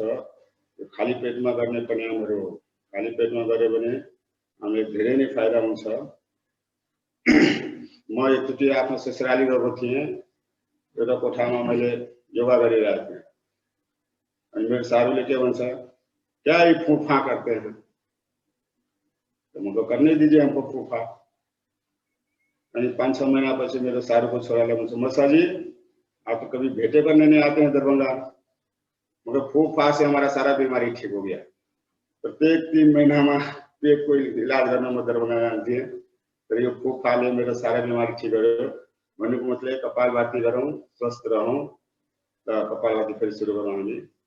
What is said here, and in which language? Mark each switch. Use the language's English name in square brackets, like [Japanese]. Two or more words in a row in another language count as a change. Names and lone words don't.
[Nepali] यो खाली पेटमा गर्ने प्राणायामहरू हो। खाली पेटमा गर्यो भने हामीलाई धेरै नै फाइदा हुन्छ। म एकचोटि आफ्नो ससुराली गएको थिएँ। एउटा कोठामा मैले योगा गरिरहेको थिएँ। अनि मेरो सारूले के भन्छ, [Hindi] क्या ये फूफा करते हैं? तो मुझको करने दीजिए हमको फूफा। [Nepali] अनि 5-6 महीना पछि मेरो सारूको छोराले भन्छ, [Hindi] मसा जी आप तो कभी भेंटे करने नहीं आते हैं दरभंगा, मगर फूफा से हमारा सारा बीमारी ठीक हो गया। प्रत्येक 3 महीना में पेट को इलाज करना [Nepali] म दरभंगा जान्थेँ। तर यो फूफाले मेरो सारा बीमारी ठीक गर्यो। भन्नुको मतलब कपालभाती गरौँ, स्वस्थ रहौँ। र कपालभाती फेरि सुरु गरौँ हामी।